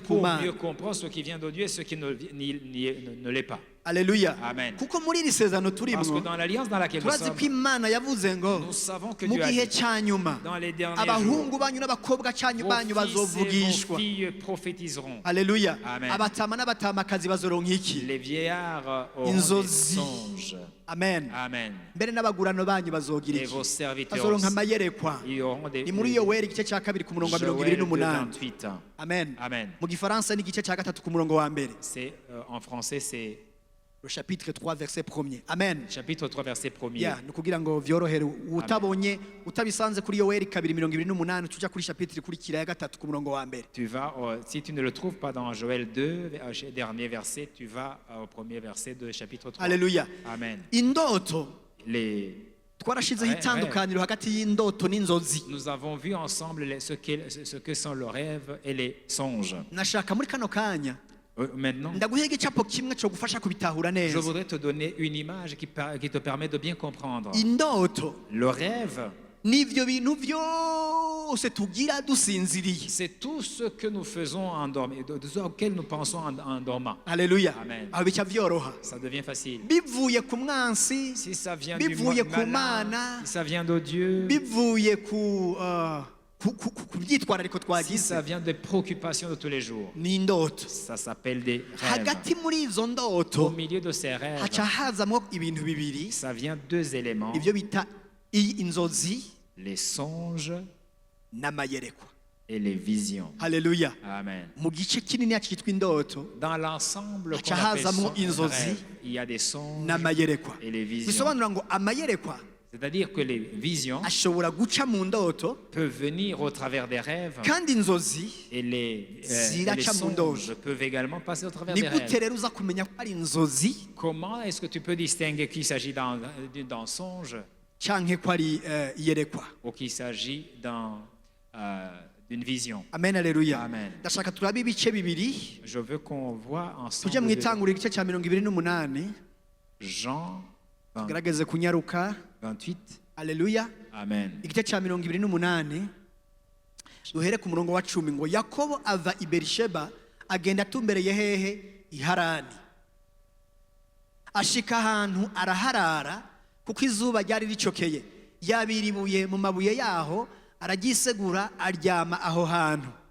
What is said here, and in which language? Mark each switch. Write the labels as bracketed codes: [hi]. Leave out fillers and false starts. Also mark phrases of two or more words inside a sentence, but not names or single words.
[fr] pour [rn] mana. [fr] mieux comprendre ce qui vient de Dieu et ce qui ne l'est pas. [rn] Haleluya. Amen. kuko muri iri sezerano [fr] Parce que [rn] turimo [fr] dans l'alliance dans laquelle nous [rn] turazi [fr] sommes, [rn] ko imana yavuze ngo [fr] nous savons que [rn] mu [fr] Dieu a [rn] gihe [fr] dit, [rn] cya nyuma [fr] dans les derniers [rn] abahungu [fr] jours, [rn] banyu n'abakobwa banyu [fr] vos fils et vos [rn] bazovugishwa. [fr] filles prophétiseront. [rn] Haleluya. Amen. abatama n'abatamakazi bazoronka iki? [fr] Les vieillards auront des [rn] Inzozi. [fr] songes. [rn] Amen. Amen. mbere n'abagurano banyu bazogira [fr] Et [rn] iki? [fr] vos serviteurs [rn] bazoronka [fr] aussi, [rn] amayerekwa. [fr] ils auront des [rn] ni muri yoweri igice cya kabiri ku murongo wa mirongo ibiri [fr] Joël 2, [rn] n'umunani. [fr] 28 ans. [rn] Amen. Amen. mu gifaransa ni igice cya gatatu ku murongo wa mbere. [fr] C'est en français, c'est le chapitre 3 verset 1er. Amen. chapitre 3, verset 1er. [rn] ya ni ukugira ngo vyorohere utabonye utabisanze kuri yoweri kabiri mirongo ibiri n'umunani tuja kuri chapitre ikurikira ya gatatu ku murongo wa mbere. [fr] Tu vas, si tu ne le trouves pas dans Joël 2, dernier verset, tu vas au premier verset de chapitre 3. [rn] Haleluya. Amen. indoto [fr] Les, [rn] twarashizeho itandukaniro hagati y'indoto n'inzozi. [fr] nous avons vu ensemble ce que sont le rêve et les songes. [rn] nashaka muri kano kanya [fr] Maintenant, [rn] ndaguha igicapo kimwe cyo gufasha kubitahura [fr] je [rn] neza. [fr] voudrais te donner une image qui te permet de bien comprendre. [rn] indoto [fr] Le rêve, [rn] n'ivyo bintu vyose tugira dusinziriye. [fr] c'est tout ce que nous faisons en dormant, auquel nous pensons en dormant. [rn] Haleluya. Amen. aho bica vyoroha [fr] Ça devient facile. [rn] bivuye ku mwansi, [fr] Si ça vient du [rn] bivuye ku [fr] malin, [rn] mana, [fr] si ça vient de Dieu, [rn] bivuye ku byitwarariko [fr] si [rn] twagize, [fr] ça vient des préoccupations de tous les jours, [rn] ni indoto. [fr] ça s'appelle des rêves. [rn] hagati muri izo [fr] Au [rn] ndoto [fr] milieu de ces rêves, [rn] haca hazamwo ibintu bibiri, [fr] ça vient deux éléments, [rn] ivyo bita inzozi [fr] les songes [rn] n'amayerekwa. [fr] et les visions. [rn] Haleluya. Amen. mu gice kinini cyitwa indoto [fr] Dans l'ensemble qu'on [rn] haca [fr] appelle [rn] hazamwo [fr] son [rn] inzozi [fr] rêve, il y a des songes [rn] n'amayerekwa. [fr] et les visions. [rn] bisobanura ngo amayerekwa [fr] C'est-à-dire que les visions [rn] ashobora guca mu ndoto [fr] peuvent venir au travers des rêves [rn] kandi inzozi [fr] et les [rn] ziraca mu [fr] songes [rn] ndoto. [fr] peuvent également passer au travers [rn] ni [fr] des [rn] gute [fr] rêves. [rn] rero uza kumenya ko ari inzozi [fr] Comment est-ce que tu peux distinguer qu'il s'agit d'un songe [rn] canke ko ari iyerekwa? [fr] ou qu'il s'agit d'une vision. [rn] amen aleluya Amen. ndashaka turabe ibice bibiri [fr] Je veux qu'on voit [rn] tujye mu [fr] ensemble [rn] itanguriro igice cya 28 [fr] Jean [rn] tugerageze kunyaruka [fr] 28. [rn] aleluya Amen. igice cya 28 duhere ku murongo wa 10 ngo Yakobo ava i Berisheba agenda atumbereye hehe i Harani ashika ahantu araharara kuko izuba ryari ricokeye yabiribuye mu mabuye yaho aragisegura aryama aho hantu